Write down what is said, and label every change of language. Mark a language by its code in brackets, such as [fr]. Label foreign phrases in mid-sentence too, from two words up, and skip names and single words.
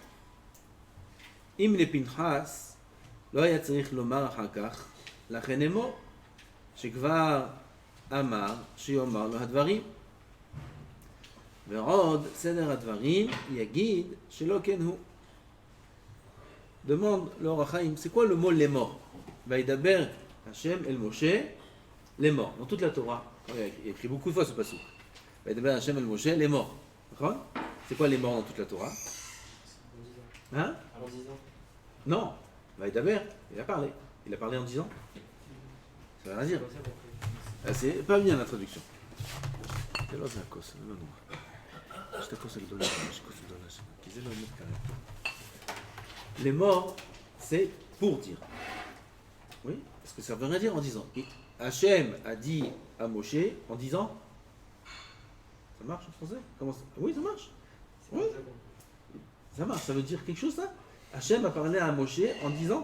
[he] אם לפנחס לא היה צריך לומר אחר כך לכן אמור שכבר אמר שיאמר לו הדברים ועוד סדר הדברים יגיד שלא כן הוא. [fr] demande [he] לאור החיים [fr] c'est quoi le mot לאמור? [he] וידבר השם אל משה לאמור. [fr] dans toute la Torah il y a écrit beaucoup de fois ce pasuk [he] וידבר השם אל משה לאמור, [fr] נכון? c'est quoi לאמור dans toute la Torah? Hein? Non, וידבר, il a parlé. Il a parlé en 10 ans. Ça veut rien dire. Ah, c'est pas bien la traduction. [he] זה לא זה הכוס, זה לא נורא. יש את הכוס הגדולה, יש כוס גדולה שם, כי זה לא עומד כרגע. [fr] Les morts, c'est pour dire. Oui, parce que ça veut rien dire en disant. Et Hachem a dit à Moshe en disant. Ça marche en français? Comment ça? Oui, ça marche. Oui. Ça marche, ça veut dire quelque chose ça? Hachem a parlé à Moshe en disant.